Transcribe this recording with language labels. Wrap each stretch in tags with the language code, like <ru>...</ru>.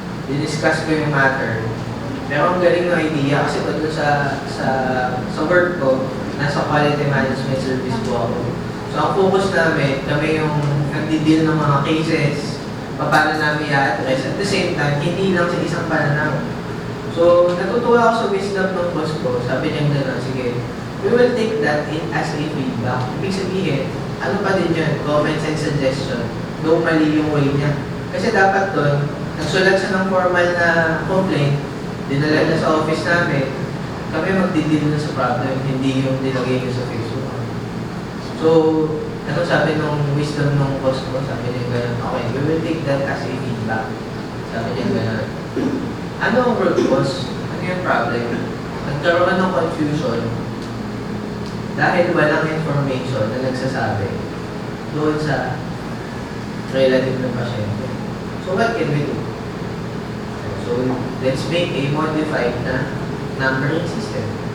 <tl>Diniscuss ko yung matter. Pero ang galing ng idea kasi doon sa work ko, nasa quality management service po ako. So ang focus namin, kami yung nagdi-deal ng mga cases, paano namin i-address.</tl> <en>At the same time,</en> <tl>hindi lang sa isang pananaw. So, natutuwa ako sa wisdom ng boss ko. Sabi niya gano'n, sige,</tl> <en>we will take that in as a feedback.</en> <tl>Ibig sabihin, ano pa din yun?</tl> <en>Comments and suggestion.</en> <tl>Though mali yung way niya. Kasi dapat doon, nagsulat siya ng formal na complaint, dinala na sa office namin, kami magdi-deal na sa problem, hindi yung nilagay niyo sa Facebook. So, ano sabi nung wisdom ng boss ko? Sabi niya gano'n, okay,</tl> <en>we will take that as a feedback.</en> <tl>Sabi niya gano'n. Ano ang root cause? Ano yung problem? Nagkaroon ng confusion dahil walang information na nagsasabi doon sa relative ng pasyente.</tl> <en>So what can we do? So let's make a modified na numbering system.</en>